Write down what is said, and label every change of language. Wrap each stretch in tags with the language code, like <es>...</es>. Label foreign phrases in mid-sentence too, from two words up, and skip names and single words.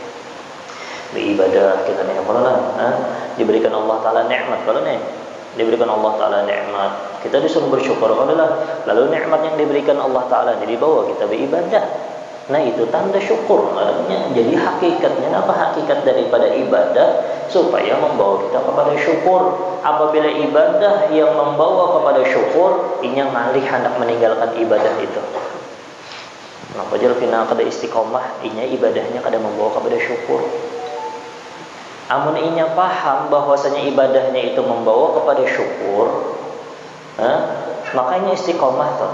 <bjn>Beribadah kita ni apa lah? Diberikan Allah Taala nikmat, kalau ni diberikan Allah Taala nikmat, kita disuruh bersyukur kalau lah.</bjn> <id>Lalu nikmat yang diberikan Allah Taala jadi bawa kita beribadah. Nah, itu tanda syukur namanya. Jadi hakikatnya apa? Hakikat daripada ibadah supaya membawa kita kepada syukur. Apabila ibadah yang membawa kepada syukur,</id> <bjn>inya ngalih hendak meninggalkan ibadah itu. Napa jadi kena kada istiqomah, inya ibadahnya kada membawa kepada syukur. Amun inya paham bahwasanya ibadahnya itu membawa kepada syukur, makanya istiqomah tuh.</bjn>